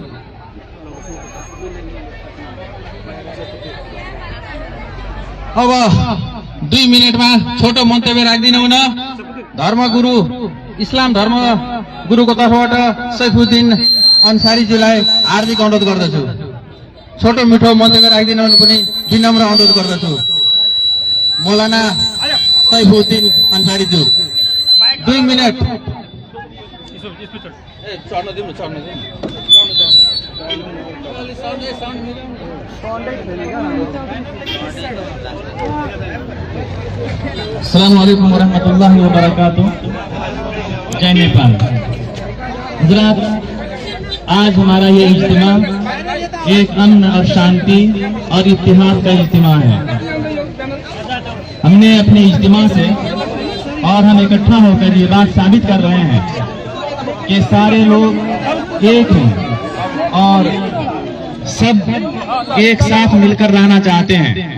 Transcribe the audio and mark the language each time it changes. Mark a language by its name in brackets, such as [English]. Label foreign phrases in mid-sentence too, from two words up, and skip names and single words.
[Nepali] अब 2 मिनटमा छोटो मन्तव्य राखिदिनु हुन धर्मगुरु, इस्लाम धर्म गुरुको तर्फबाट सैफुद्दिन अन्सारीज्यूलाई हार्दिक अनुरोध गर्दछु। छोटो मिठो मन्तव्य राखिदिनु हुन पनि विनम्र अनुरोध गर्दछु। मौलाना सैफुद्दिन अन्सारीज्यू 2 मिनट। [Arabic] السلام عليكم ورحمة الله وبركاته. [Nepali] जय नेपाल। [Hindi] गुजरात, आज हमारा ये इज्तिमा एक अमन और शांति और इत्तेहाद का इज्तिमा है। हमने अपने इज्तिमा से और हम इकट्ठा होकर ये बात साबित कर रहे हैं कि सारे लोग एक हैं और सब एक साथ मिलकर रहना चाहते हैं।